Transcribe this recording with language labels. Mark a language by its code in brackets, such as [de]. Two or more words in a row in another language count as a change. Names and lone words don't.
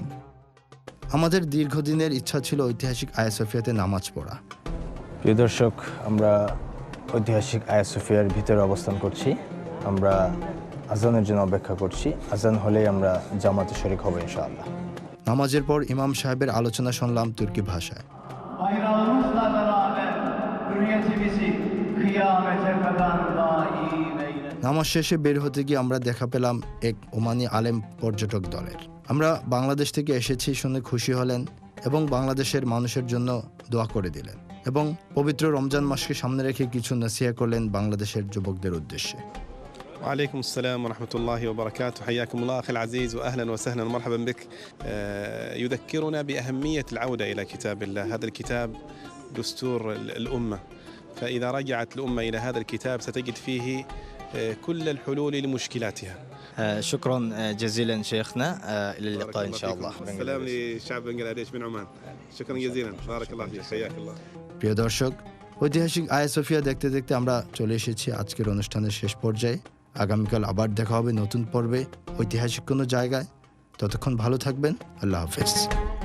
[bn] আমাদের দীর্ঘদিনের ইচ্ছা ছিল ঐতিহাসিক আয়া সোফিয়াতে নামাজ পড়া। প্রিয় দর্শক, আমরা ঐতিহাসিক আয়া সোফিয়ার ভিতরে অবস্থান করছি। আমরা আজানের জন্য অপেক্ষা করছি। আজান হলেই আমরা জামাতে শরীক হব [ar] إن شاء الله. [bn] নামাজের পর ইমাম সাহেবের আলোচনা শুনলাম তুর্কি ভাষায়। [tr] Bayrağımızla beraber hürriyetimizi kıyamete kadar daim eyle. [bn] নামাজ শেষে বের হতে গিয়ে আমরা দেখা পেলাম এক ওমানি আলেম পর্যটক দলের। আমরা বাংলাদেশ থেকে এসেছি শুনে খুশি হলেন এবং বাংলাদেশের মানুষের জন্য দোয়া করে দিলেন এবং পবিত্র রমজান মাসকে সামনে রেখে কিছু নসিহত করলেন বাংলাদেশের যুবকদের উদ্দেশ্যে। [ar] وعليكم السلام ورحمة الله وبركاته. حياكم الله أخي العزيز وأهلا وسهلا ومرحبا بك. يذكرنا بأهمية العودة إلى كتاب الله. هذا الكتاب دستور الأمة، فإذا رجعت الأمة إلى هذا الكتاب ستجد فيه كل الحلول لمشكلاتها. شكرا جزيلا شيخنا، إلى اللقاء إن شاء الله. السلام لشعب بنغلاديش من عمان. شكرا جزيلا، بارك الله فيك، حياك الله. [bn] প্রিয় দর্শক, ঐতিহাসিক আয়া সোফিয়া দেখতে দেখতে আমরা চলে এসেছি আজকের অনুষ্ঠানের শেষ পর্যায়ে। আগামীকাল আবার দেখা হবে নতুন পর্বে ঐতিহাসিক কোনো জায়গায়। ততক্ষণ ভালো থাকবেন। [ar] الله حافظ.